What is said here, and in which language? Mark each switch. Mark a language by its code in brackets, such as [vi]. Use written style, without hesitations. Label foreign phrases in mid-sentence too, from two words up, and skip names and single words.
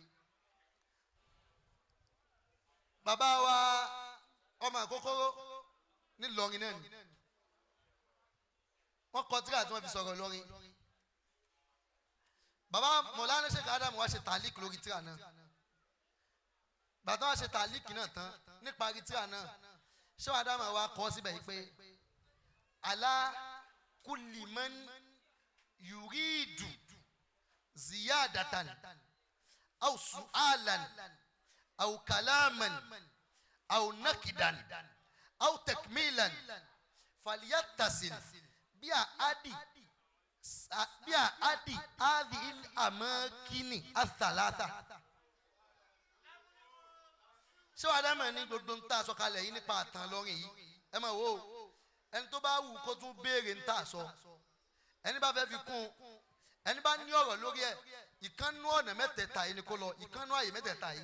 [yo] Bàbá wa ọmọ àkókòrò ní Ìlọrin náà ni. Wọ́n kọ tírà tí wọ́n fi sọ̀rọ̀ Ìlọrin. Bàbá Mọ̀lánà Sheikh Adamu wá ṣe tàlíkì lórí tírà náà. Bàtà wá ṣe tàlíkì náà tán nípa tírà náà. Sheikh Adamu wá kọ síbẹ̀ yìí pé [ar] ألا كل من يريد زيادة أو سؤالا أو كلاما أو نقدا أو تكميلا فليتصل إلى هذه الأماكن الثلاثة. [yo] Ṣé wàá dá mọ̀ ní gbogbo ń tà sọ kalẹ̀ yìí nípa àtàn lọ́rin yìí? Ẹ mọ̀ wo ẹni tó bá wù kó tún béèrè ń tà sọ. Ẹni bá fẹ́ fi kún ẹni bá ní ọ̀rọ̀ lórí ẹ̀ ìkànnú ọ̀nà mẹ́tẹ̀ẹ̀ta yìí ni kó lọ ìkànnú àyè mẹ́tẹ̀ẹ̀ta yìí.